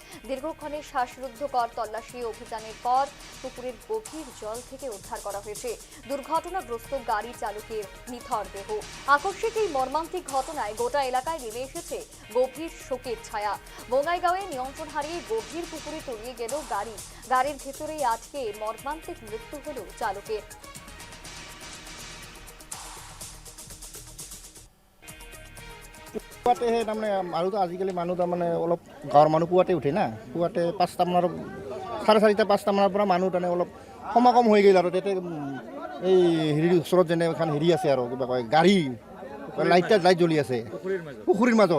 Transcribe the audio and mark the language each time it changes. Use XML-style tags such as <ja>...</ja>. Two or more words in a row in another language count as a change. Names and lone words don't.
<bn>দীর্ঘক্ষণের শ্বাসরুদ্ধকর তল্লাশি অভিযানের পর পুকুরের গভীর জল থেকে উদ্ধার করা হয়েছে দুর্ঘটনাগ্রস্ত গাড়ি চালকের নিথর দেহ। আকস্মিক এই মর্মান্তিক ঘটনায় গোটা এলাকায় নেমে এসেছে গভীর শোকের ছায়া। বঙ্গাইগাঁওয়ে নিয়ন্ত্রণ হারিয়ে গভীর পুকুরে তলিয়ে গেল গাড়ি। গাড়ির ভেতরেই আজকে মর্মান্তিক মৃত্যু হল চালকের।</bn> <as>পুৱাতে তাৰমানে আৰু আজিকালি মানুহ তাৰমানে অলপ গাঁৱৰ মানুহ পুৱাতে উঠে না, পুৱাতে 5টামানৰ 4:30 5টামানৰ পৰা মানুহ তাৰমানে অলপ সমাগম হৈ গ'ল। আৰু তাতে এই হেৰিৰ ওচৰত যেনে এখন হেৰি আছে আৰু কিবা কয় গাড়ী লাইট জ্বলি আছে পুখুৰীৰ মাজত।</as>